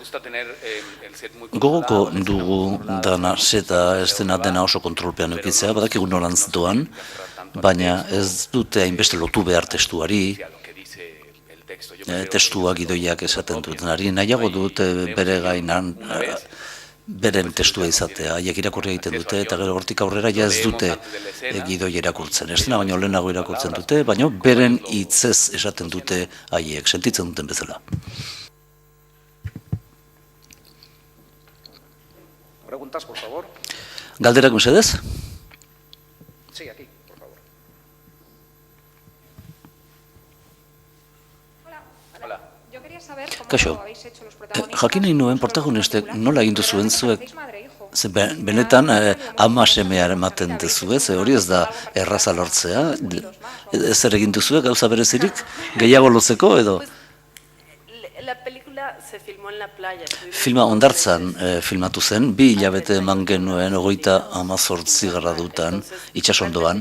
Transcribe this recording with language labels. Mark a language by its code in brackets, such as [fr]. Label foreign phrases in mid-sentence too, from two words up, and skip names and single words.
[eu] Gogoko dugu dana seta estena dena oso kontrolpean eukitzea, badakigu nolantz doan, baina ez dute hainbeste lotu behar testuari, testuak idoiak esaten dutenari, nahiago dut bere gainan, beren testua izatea, haiek irakurri egiten dute, eta gero hortik aurrera ja ez dute gidoi irakurtzen. Ez dena baino lehenago irakurtzen dute, baina beren hitzez esaten dute haiek, sentitzen duten bezala. [es] Preguntas, por favor. [eu] Galderak mesedez? [es] Sí, aquí, por favor. Hola. Yo quería saber [eu] Kaixo, [es] cómo habéis hecho los protagonistas. [eu] jakin nahi nuen protagonistek nola egin duzuen zuek, benetan ama semea ematen duzue, ze hori ez da erraza lortzea, zer egin duzue gauza berezirik, gehiago lotzeko edo? Filma hondartzan filmatu zen, 2 hilabete eman genuen 38 gradutan, itsasondoan.